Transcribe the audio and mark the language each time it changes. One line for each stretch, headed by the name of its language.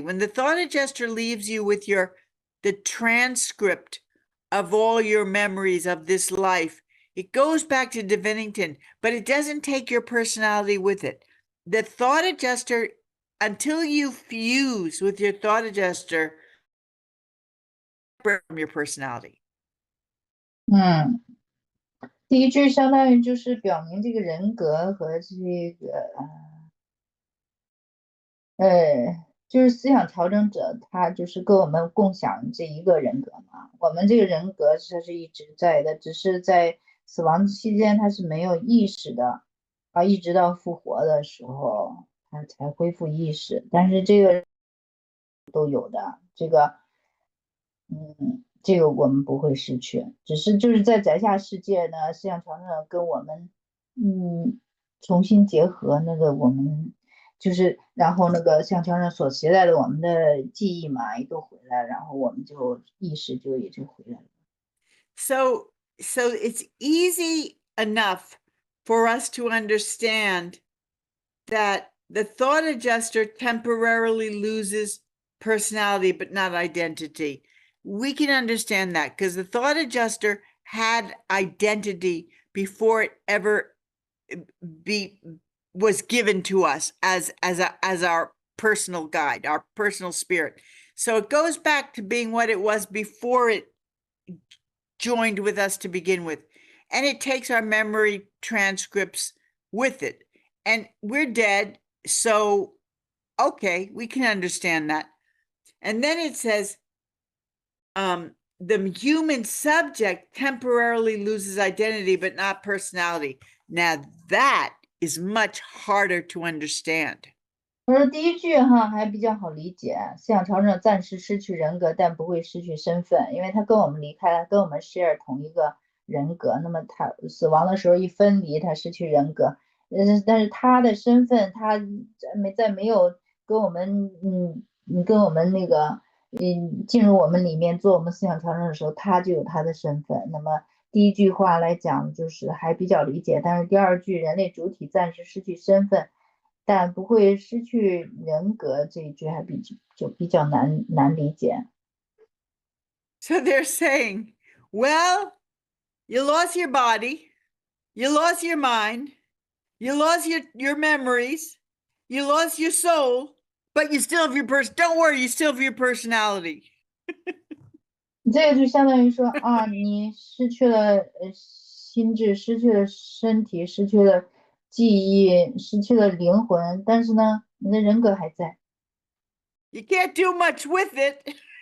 English: When the thought adjuster leaves you with the transcript of all your memories of this life, it goes back to Divinington, but it doesn't take your personality with it. The thought adjuster, until you fuse with your thought adjuster, from your personality.
Chinese: 第一句相当于就是表明这个人格和这个就是思想调整者，他就是跟我们共享这一个人格嘛。我们这个人格它是一直在的，只是在死亡期间它是没有意识的，一直到复活的时候它才恢复意识。但是这个都有的，这个我们不会失去，只是就是在宅下世界呢，思想调整者跟我们重新结合，那个我们就是然后那个像调整所携带的我们的记忆嘛也都回来，然后我们就意识也就回来了。
English: So it's easy enough for us to understand that the thought adjuster temporarily loses personality but not identity. We can understand that because the thought adjuster had identity before it ever was given to us as our personal guide, our personal spirit. So it goes back to being what it was before it joined with us to begin with. And it takes our memory transcripts with it. And we're dead, so okay, we can understand that. And then it says, the human subject temporarily loses identity, but not personality. Now that is much harder to understand.
Chinese: 他说第一句哈还比较好理解，思想调整者暂时失去人格，但不会失去身份，因为他跟我们离开了，跟我们 share 同一个人格。那么他死亡的时候一分离，他失去人格，但是他的身份，他在没有跟我们那个进入我们里面做我们思想调整的时候，他就有他的身份。那么第一句话来讲就是还比较理解，但是第二句人类主体暂时失去身份。但不会失去人格这一句还比较难理解。
English: So they're saying, well, you lost your body, you lost your mind, you lost your memories, you lost your soul, but you still have your don't worry, you still have your personality.
Chinese: 这个就相当于说啊，你失去了心智，失去了身体，失去了记忆，失去了灵魂，但是呢，你的人格还在。
English: You can't do much with it.